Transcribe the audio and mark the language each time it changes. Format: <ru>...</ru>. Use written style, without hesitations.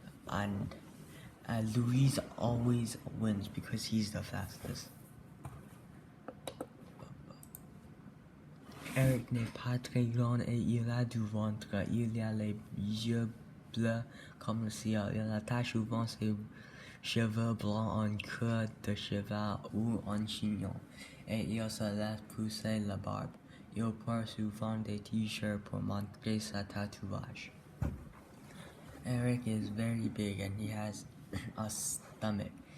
<en>And Louise always wins because he's the fastest.</en> <fr>Eric n'est pas très grand et il a du ventre. Il a les yeux bleus comme le ciel. Il attache souvent ses cheveux blancs en queue de cheval ou en chignon. Et il se laisse pousser la barbe. Il porte souvent des t-shirts pour montrer sa tatouage.</fr> <en>Eric is very big and he has a stomach.</en>